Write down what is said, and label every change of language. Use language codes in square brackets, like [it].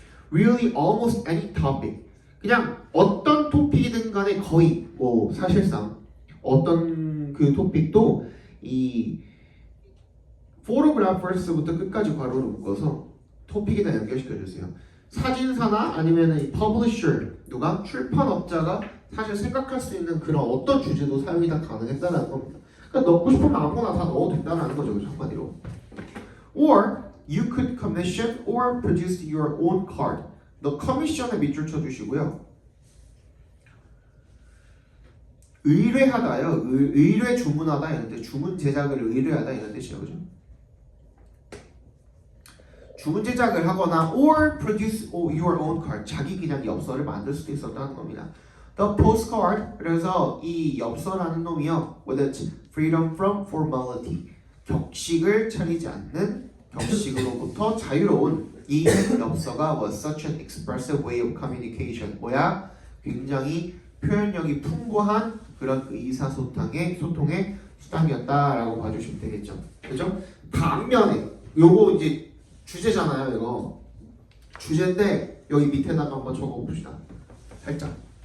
[en] Really almost any topic [ko] 그냥 어떤 토픽이든 간에 거의 뭐 사실상 어떤 그 토픽도 이 photographers부터 끝까지 괄호를 묶어서 토픽에다 연결시켜 주세요. 사진사나 아니면 이 publisher 누가 출판업자가 사실 생각할 수 있는 그런 어떤 주제도 사용이 다 가능했다는 겁니다. 그러니까 넣고 싶으면 아무나 다 넣어도 된다는 거죠. 한마디로. [en] Or you could commission or produce your own card. [ko] 너 커미션에 밑줄 쳐주시고요. 의뢰하다요. 의뢰 주문하다 이런 때 주문 제작을 의뢰하다 이런 뜻이죠. 그죠? 주문 제작을 하거나 [en] or produce your own card. [ko] 자기 그냥 엽서를 만들 수도 있었다는 겁니다. [en] The postcard [ko] 그래서 이 엽서라는 놈이요 [en] with its freedom from formality [ko] 격식을 차리지 않는 격식으로부터 자유로운 이 엽서가 [en] was such an expressive way of communication [ko] 뭐야? 굉장히 표현력이 풍부한 그런 의사소통의 수단이었다라고 봐주시면 되겠죠. 그죠? 반면에 요거 이제 주제잖아요 이거. 주제인데 여기 밑에다가 한번 적어봅시다. 살짝.